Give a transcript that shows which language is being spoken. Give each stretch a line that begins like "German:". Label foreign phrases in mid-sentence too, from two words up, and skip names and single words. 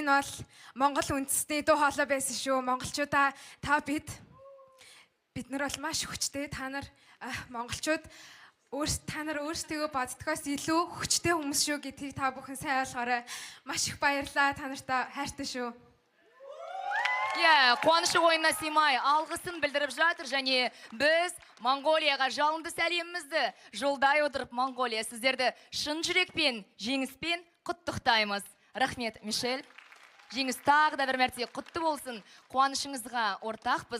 Mongolian: Энэ бол монгол үндэстний дуу хоолой байсан шүү. Монголчуудаа бид нар бол маш хүчтэй. Та нар монголчууд та нар өөрсдөө боддгоос илүү хүчтэй хүмүүс шүү гэдгийг та бүхэн сайн ойлгоорой. Маш их баярлалаа. Та нартай хайртай шүү.
Kazakh: Қуанышы ойына сыймай алғысын білдіріп жатыр, және біз Монголияға жалынды сәлемімізді жолдай отырып, Монголия сіздерді шын жүрекпен, жеңіспен құттықтаймыз. Рахмет, Мишель. Жеңіс тағы да бір мәрте құтты болсын. Қуанышыңызға ортақпыз.